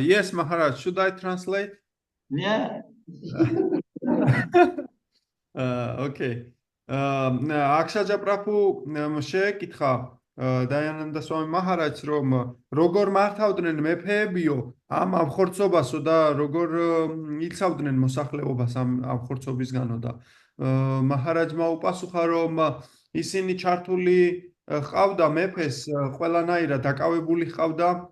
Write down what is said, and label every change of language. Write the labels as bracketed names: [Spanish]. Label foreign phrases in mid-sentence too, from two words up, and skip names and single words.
[English] Yes, Maharaj. Should I translate? Yeah. Okay. [Georgian] Akshajaprakhu შეეკითხა დაიანანდა სვამი მაჰარაჯს, რომ როგორ მართავდნენ მეფეებიო ამ ამხორცობასო და როგორ იცავდნენ მოსახლეობას ამ ამხორცობისგანო და მაჰარაჯმა უპასუხა, რომ ისინი ჩართული ყავდა მეფეს ყველანაირად დაკავებული ყავდა